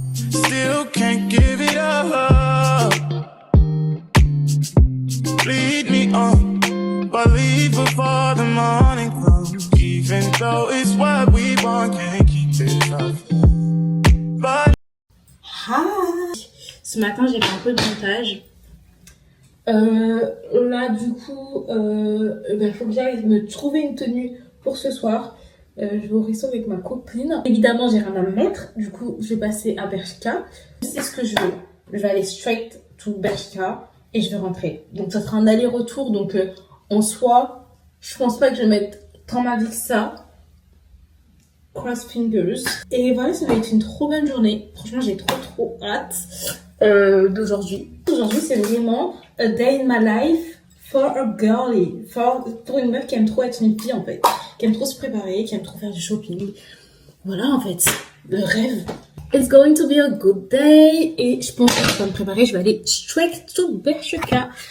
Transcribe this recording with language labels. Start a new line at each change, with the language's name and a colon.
English: Still can't give it up. Lead me on, but leave before the morning comes. Even though it's what we want, can't keep it up. But Hi.
French: Ce matin, j'ai fait un peu de montage. Là, du coup, faut que j'aille me trouver une tenue pour ce soir. Je vais au resto avec ma copine. Évidemment, j'ai rien à me mettre. Du coup, je vais passer à Bershka. Je sais ce que je veux. Je vais aller
English: straight to
French: Bershka et je vais rentrer. Donc, ça sera un aller-retour. Donc, en soi, je pense pas que je vais mettre tant ma vie que ça.
English: Cross fingers.
French: Et voilà, ça va être une trop bonne journée. Franchement, j'ai trop hâte d'aujourd'hui. Aujourd'hui, c'est vraiment
English: a day in my life for a girly.
French: Pour une meuf qui aime trop être une fille, en fait. Qui aime trop se préparer, qui aime trop faire du shopping. Voilà, en fait, le rêve.
English: It's going to be a good day.
French: Et je pense que je vais me préparer. Je vais aller
English: straight to
French: Bershka.